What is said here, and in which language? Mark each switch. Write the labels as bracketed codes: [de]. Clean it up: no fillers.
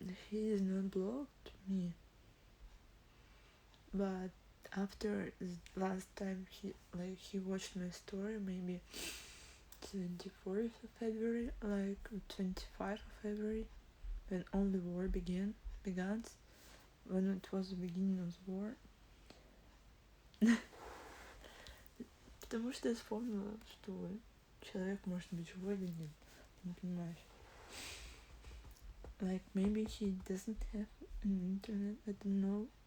[en] He is not blocked me, but after the last time he watched my story, maybe 24th of February, like 25th of February, when all the war began, when it was the beginning of the war. [ru] Потому что я вспомнила, что человек может быть живой или нет, не понимаешь. [en] Like, maybe he doesn't have an internet, I don't know.